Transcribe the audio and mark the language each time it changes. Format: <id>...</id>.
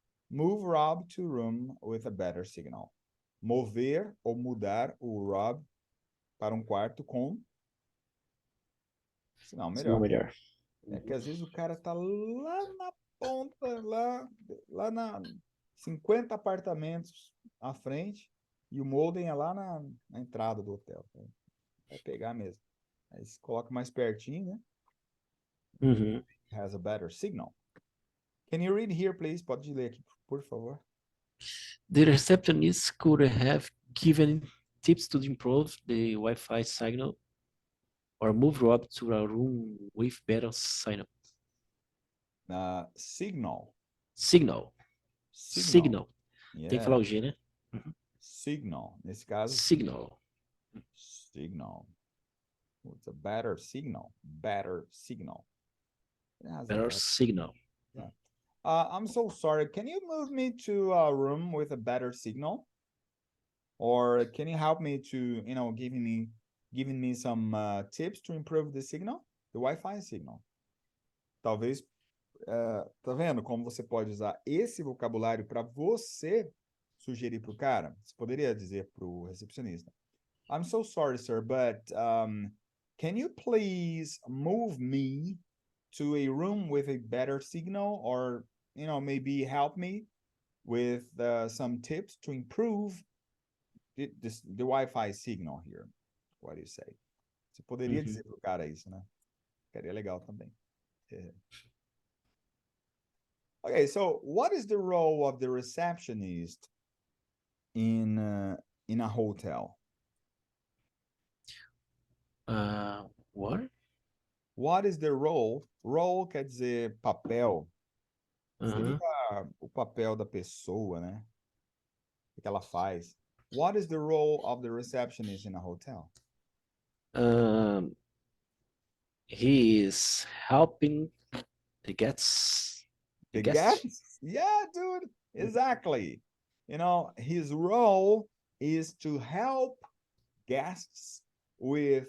<en>Move Rob to room with a better signal.</en> <pt>Mover ou mudar o Rob para um quarto com sinal Sinal melhor. melhor. É que às vezes o cara tá lá na ponta, lá na 50 apartamentos à frente e o modem é lá na entrada do hotel. Vai pegar mesmo. Aí você coloca mais pertinho, né? Uhum.</pt> <en>Has a better signal. Can you read here, please?</en> <pt>Pode ler aqui, por favor.</pt> <en>The receptionist could have given tips to improve the Wi-Fi signal or move Rob to a room with better signal. Signal. Signal. Signal.</en> <pt>Tem que falar o G, né?</pt> <en>Signal.</en> <pt>Nesse caso,</pt> <en>Signal. signal. It's a better signal. Better signal. It has a Better signal. Yeah. I'm so sorry. Can you move me to a room with a better signal? Or can you help me to, giving me some tips to improve the signal, the Wi-Fi signal?</en> <pt>Talvez, tá vendo como você pode usar esse vocabulário para você sugerir para o cara? Você poderia dizer para o recepcionista:</pt> <en>I'm so sorry, sir, but can you please move me to a room with a better signal, or maybe help me with some tips to improve the Wi-Fi signal here? What do you say?</en> <pt>Você poderia dizer pro cara isso, né? Ficaria legal também.</pt> <en>Okay, so what is the role of the receptionist in a hotel? What? What is the role? Role</en> <pt>quer dizer papel. Seria o papel da pessoa, né? O que ela faz.</pt> <en>What is the role of the receptionist in a hotel? He is helping the guests. The guests? Yeah, dude. Exactly. His role is to help guests with</en>